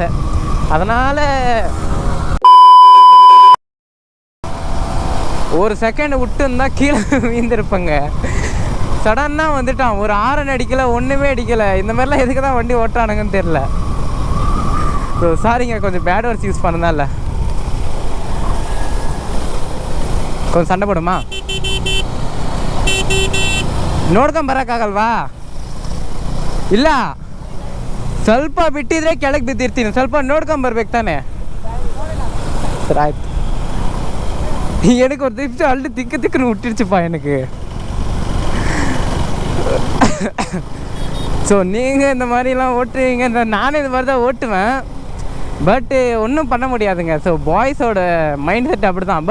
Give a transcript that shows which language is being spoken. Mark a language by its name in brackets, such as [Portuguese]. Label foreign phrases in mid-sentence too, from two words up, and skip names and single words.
[Tamil] அதனால் ஒரு செகண்ட் விட்டு இருந்தால் கீழே வீழ்ந்திருப்பேங்க. சடனாக வந்துட்டான், ஒரு ஆரன் அடிக்கலை, ஒன்றுமே அடிக்கலை. இந்த மாதிரிலாம் எதுக்கு தான் வண்டி ஓட்டுறானுங்கன்னு தெரில. ஸோ சாரிங்க, கொஞ்சம் [English] bad words use [Tamil] பண்ணதா இல்லை, கொஞ்சம் [Kannada] ಸಣ್ಣ ಬಿಡಮ್ಮ ನೋಡ್ಕೊಂಡು ಬರೋಕ್ಕಾಗಲ್ವಾ? ಇಲ್ಲ, ಸ್ವಲ್ಪ ಬಿಟ್ಟಿದ್ರೆ ಕೆಳಗೆ ಬಿದ್ದಿರ್ತೀನಿ, ಸ್ವಲ್ಪ ನೋಡ್ಕೊಂಡು ಬರ್ಬೇಕು ತಾನೆ. ಸರಿ ಆಯ್ತು. [Tamil] எனக்கு ஒரு திப்பு அள்ளு திக்குன்னு விட்டுருச்சுப்பா எனக்கு. ஸோ நீங்கள் இந்த மாதிரிலாம் ஓட்டுவீங்க, நானே இந்த மாதிரி தான் ஓட்டுவேன். பட்டு ஒன்றும் பண்ண முடியாதுங்க. ஸோ பாய்ஸோட [English] mind set [Tamil] அப்படி தான்.